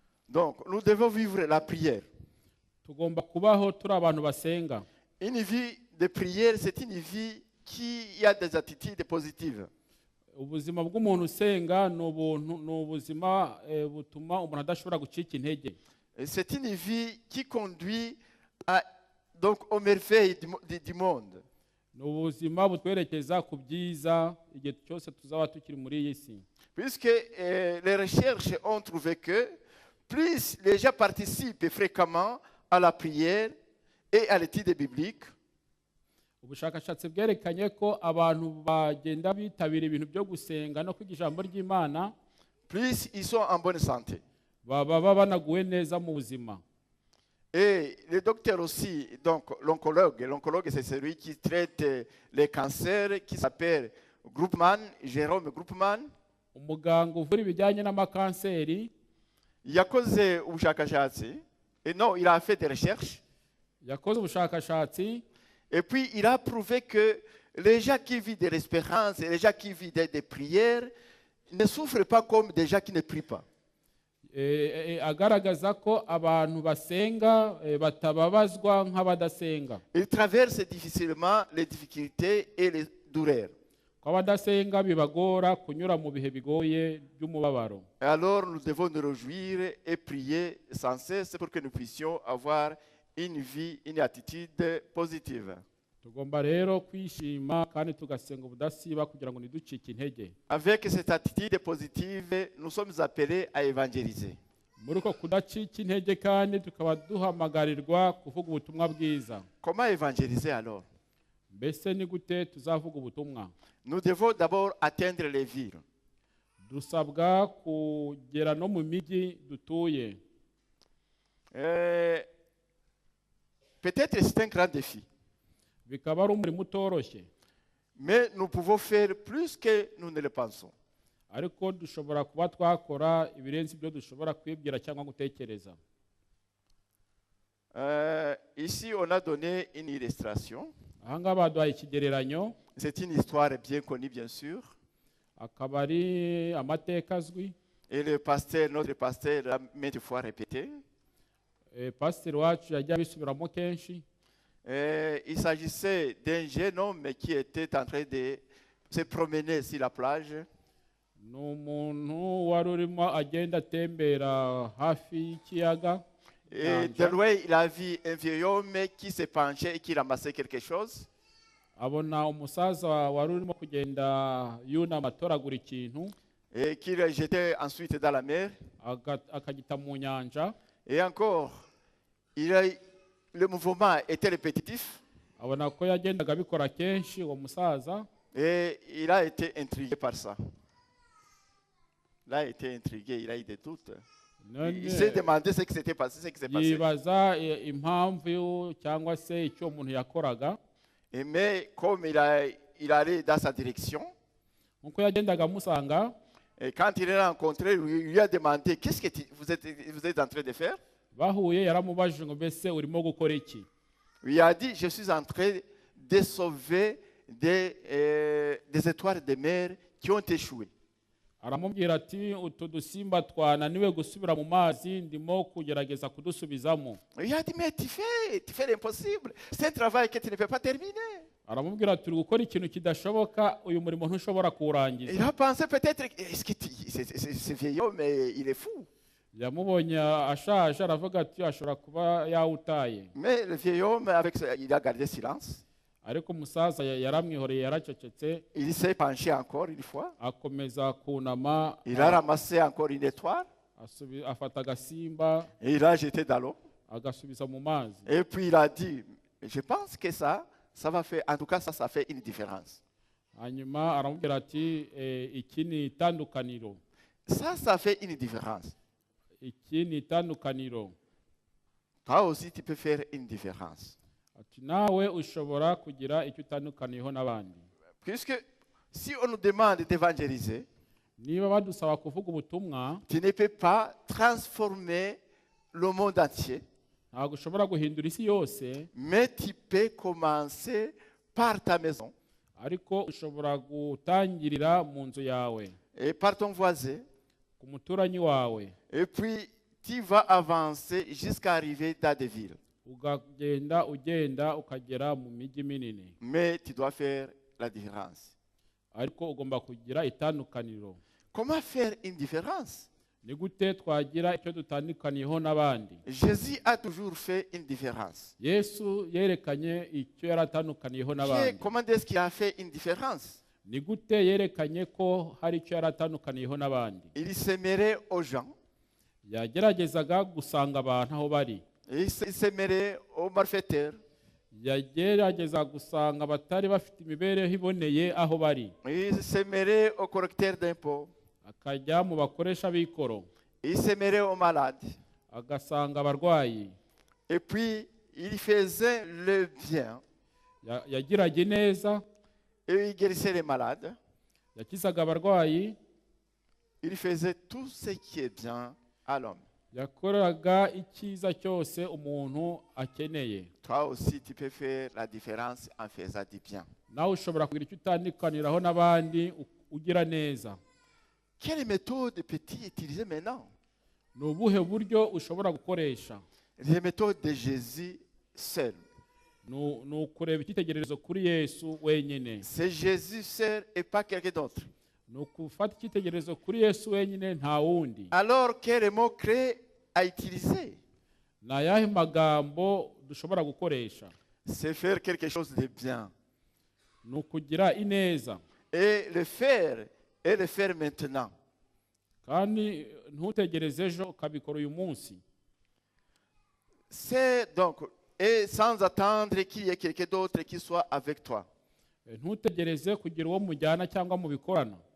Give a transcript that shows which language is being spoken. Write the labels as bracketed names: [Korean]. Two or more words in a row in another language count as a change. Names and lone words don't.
[French] Donc, nous devons vivre la prière. [Kinyarwanda] tugomba kubaho turi abantu basenga. [French] Une vie de prière, c'est une vie qui a des attitudes positives. [Kinyarwanda] Ubuzima bw'umuntu usenga ni ubuzima butuma umuntu adashobora gucika intege. [French] Et c'est une vie qui conduit donc aux merveilles du monde. [Kinyarwanda] Ni ubuzima butwerekeza ku byiza igihe cyose tuzaba tukiri muri iyi si. [French] Puisque les recherches ont trouvé que plus les gens participent fréquemment à la prière et à l'étude biblique, [Kinyarwanda] Ubushakashatsi bwerekanye ko abantu bagenda bitabira ibintu byo gusenga no kwiga ijambo ry'Imana [French] plus ils sont en bonne santé. [Kinyarwanda] baba banaguwe neza mu buzima. [French] Et le docteur aussi, donc l'oncologue c'est celui qui traite les cancers, qui s'appelle Groupman, Jérôme Groupman. [Kinyarwanda] Umuganga uvura ibijyanye n'amakanseri yakoze ubushakashatsi, [French] et non, il a fait des recherches. [Kinyarwanda] yakoze ubushakashatsi [French] Et puis, il a prouvé que les gens qui vivent de l'espérance et les gens qui vivent des prières ne souffrent pas comme des gens qui ne prient pas. [Kinyarwanda] agaragaza ko abantu basenga batababazwa nk'abadasenga. [French] Ils traversent difficilement les difficultés et les douleurs. [Kinyarwanda] Ko abadasenga bibagora kunyura mu bihe bigoye by'umubabaro. [French] Et alors, nous devons nous réjouir et prier sans cesse pour que nous puissions avoir une vie, une attitude positive. [Kinyarwanda] Tugomba rero kwishima kandi tugasenga ubudasiba kugira ngo ntiducike intege. [French] Avec cette attitude positive, nous sommes appelés à évangéliser. [Kinyarwanda] Muri uko kudacika intege kandi tukaba duhamagarirwa kuvuga ubutumwa bwiza. [French] Comment évangéliser alors? [Kinyarwanda] Mbese ni gute tuzavuga ubutumwa? [French] Nous devons d'abord atteindre les villes. [Kinyarwanda] Dusabwa kugera no mu mijyi dutuye. [French] Peut-être c'est un grand défi. [Kinyarwanda] Bikaba ari umurimo utoroshye. [French] Mais nous pouvons faire plus que nous ne le pensons. [Kinyarwanda] Ariko dushobora kuba twakora ibirenze ibyo dushobora kwibwira cyangwa gutekereza. [French] Ici, on a donné une illustration. [Kinyarwanda] Aha ngaha baduhaye ikigereranyo. [French] C'est une histoire bien connue, bien sûr. [Kinyarwanda] Akaba ari amateka azwi. [French] Et notre pasteur l'a maintes fois répété. [Kinyarwanda] Pasiteri wacu yajya abisubiramo kenshi. [French] Il s'agissait d'un jeune homme qui était en train de se promener sur la plage. [Kinyarwanda] Ni umuntu wari urimo agenda atembera hafi y'ikiyaga. [French] Et de loin, il a vu un vieil homme qui se penchait et qui ramassait quelque chose. [Kinyarwanda] Abona umusaza wari urimo kugenda yunama atoragura ikintu. [French] Et qui le jetait ensuite dans la mer. [Kinyarwanda] Akagita mu nyanja. [French] Et encore, le mouvement était répétitif. [Kinyarwanda] Abona ko yagendaga abikora kenshi uwo musaza. [French] Et il a été intrigué par ça. Il a été intrigué, il a eu des doutes. Il s'est demandé ce qui s'était passé, ce qui s'est passé. [Kinyarwanda] Yibaza impamvu cyangwa se icyo umuntu yakoraga. [French] Mais comme il allait dans sa direction, [Kinyarwanda] nkuko yagendaga amusanga, [French] et quand il l'a rencontré, il lui a demandé qu'est-ce que vous êtes en train de faire? [Kinyarwanda] Bahuye yaramubajije ngo mbese urimo gukora iki? [French] Il a dit je suis en train de sauver des étoiles de mer qui ont échoué. [Kinyarwanda] Aramubwira ati utu dusimba twananiwe gusubira mu mazi ndimo kugerageza kudusubizamo. [French] Il a dit mais tu fais l'impossible. C'est un travail que tu ne peux pas terminer. [Kinyarwanda] Aramubwira ati gukora ikintu kidashoboka uyu murimo ntushobora kuwurangiza. [French] Il a pensé peut-être est-ce que ce vieil homme il est fou. [Kinyarwanda] Yamubonye ashaje aravuga ati ashobora kuba yawutaye. [French] Mais le vieil homme il a gardé silence. [Kinyarwanda] Ariko umusaza yaramwihoreye yaracecetse. [French] Il s'est penché encore une fois. [Kinyarwanda] Akomeza kunama. [French] Il a ramassé encore une étoile. [Kinyarwanda] Afata agasimba. [French] Et il a jeté dans l'eau. [Kinyarwanda] Agasubiza mu mazi. [French] Et puis il a dit je pense que ça va faire, en tout cas ça fait une différence. [Kinyarwanda] Hanyuma aramubwira ati iki ni itandukaniro. [French] Ça fait une différence. [Kinyarwanda] Iki ni itandukaniro. [French] Toi aussi tu peux faire une différence. [Kinyarwanda] Ati nawe ushobora kugira icyo utandukaniyeho n'abandi. [French] Puisque si on nous demande d'évangéliser, [Kinyarwanda] niba badusaba kuvuga ubutumwa, [French] tu ne peux pas transformer le monde entier. [Kinyarwanda] Ntabwo ushobora guhindura isi yose. [French] Mais tu peux commencer par ta maison. [Kinyarwanda] Ariko ushobora gutangirira mu nzu yawe. [French] Et par ton voisin. [Kinyarwanda] Ku muturanyi wawe. [French] Et puis tu vas avancer jusqu'à arriver dans des villes. [Kinyarwanda] ukagenda ugenda ukagera mu mijyi minini, [French] Mais tu dois faire la différence. [Kinyarwanda] ariko ugomba kugira itandukaniro. [French] Comment faire une différence? [Kinyarwanda] Ni gute twagira icyo dutandukaniyeho n'abandi? [French] Jésus a toujours fait une différence. [Kinyarwanda] Yesu yerekanye icyo yaratandukaniyeho n'abandi. [French] Comment est-ce qu'il a fait une différence? [Kinyarwanda] Ni gute yerekanye ko hari icyo yaratandukaniyeho n'abandi? [French] Il s'aimerait aux gens, [Kinyarwanda] Yageragezaga gusanga abantu aho bari. [French] il s'aimerait aux malfaiteurs, [Kinyarwanda] Yagerageza gusanga abatari bafite imibereho iboneye aho bari. [French] il s'aimerait aux correcteurs d'impôts, [Kinyarwanda] Akajya mu bakoresha b'ikoro, [French] il s'aimerait aux malades. [Kinyarwanda] agasanga abarwayi. [French] Et puis, il faisait le bien [Kinyarwanda] Yagiraga neza, [French] et il guérissait les malades. [Kinyarwanda] yakizaga abarwayi, [French] Il faisait tout ce qui est bien à l'homme. [Kinyarwanda] yakoraga icyiza cyose umuntu akeneye. [French] Toi aussi, tu peux faire la différence en faisant du bien. [Kinyarwanda] Nawe ushobora kugira icyo utandukaniraho n'abandi ugira neza. [French] Quelle méthode peux-tu utiliser maintenant? [Kinyarwanda] Ni ubuhe buryo ushobora gukoresha? [French] Les méthodes de Jésus seul. [Kinyarwanda] Ni ukureba icyitegererezo kuri Yesu wenyine. [French] C'est Jésus seul et pas quelqu'un d'autre. [Kinyarwanda] Ni ukufata icyitegererezo kuri Yesu wenyine, nta wundi. [French] Alors, quel mot clé à utiliser? [Kinyarwanda] Ni ayahe magambo dushobora gukoresha? [French] C'est faire quelque chose de bien. [Kinyarwanda] Ni ukugira ineza. [French] Et le faire maintenant. [Kinyarwanda] Kandi ntutegereze ejo ukabikora uyu munsi. [French] C'est donc, et sans attendre qu'il y ait quelqu'un d'autre qui soit avec toi. [Kinyarwanda] Ntutegereze kugira uwo mujyana cyangwa mubikorana.